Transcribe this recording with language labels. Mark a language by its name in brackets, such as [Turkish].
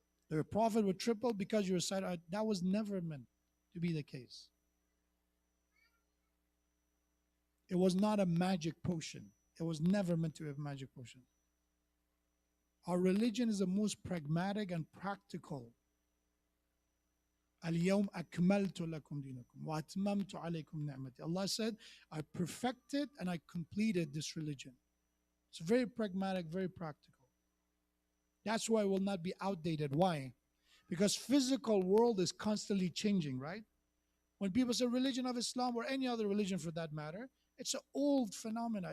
[English] Your profit will triple because you recite. That was never meant to be the case. It was not a magic potion. It was never meant to be a magic potion. Our religion is the most pragmatic and practical. [Arabic] اليوم أكملت لكم دينكم وأتممت عليكم نعمتي. [English] Allah said, I perfected and I completed this religion. It's very pragmatic, very practical. That's why it will not be outdated. Why? Because physical world is constantly changing, right? When people say religion of Islam or any other religion for that matter, it's an old phenomenon.